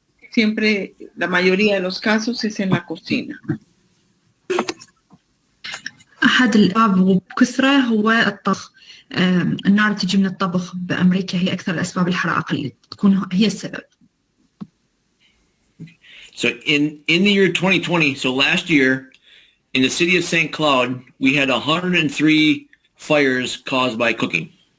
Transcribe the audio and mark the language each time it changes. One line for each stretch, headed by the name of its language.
Spanish: Siempre, la mayoría de los casos es en la cocina.
Arabic: أحد الأسباب وبكثرة هو الطبخ. النار تجي من الطبخ بأمريكا هي أكثر الأسباب الحرائق اللي تكون هي السبب.
English: So in the year 2020, so last year, in the city of St. Cloud, we had 103 fires caused by cooking.